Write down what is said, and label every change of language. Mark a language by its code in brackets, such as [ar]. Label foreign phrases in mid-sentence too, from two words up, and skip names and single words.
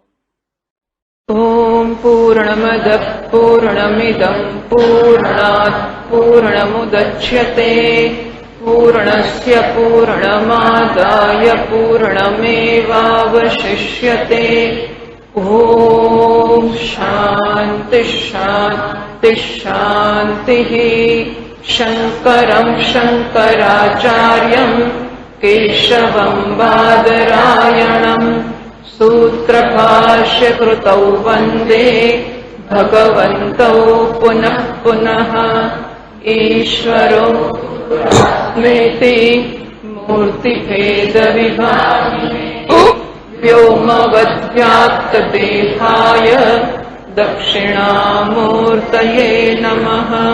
[sa] ઓમ પૂર્ણમદ પૂર્ણમિદં પૂર્ણાત પૂર્ણમુદચ્યતે પૂર્ણસ્ય પૂર્ણમાદાય પૂર્ણમેવાવશિષ્યતે. ઓમ શાંતિ શાંતિ શાંતિ. शङ्करं शङ्कराचार्यं केशवं बादरायणम् सूत्रभाष्यकृतौ वन्दे भगवन्तौ पुनः पुनः। ईश्वरो स्मेति मूर्तिभेदविभागिने व्योमवद्व्याप्तदेहाय दक्षिणामूर्तये नमः।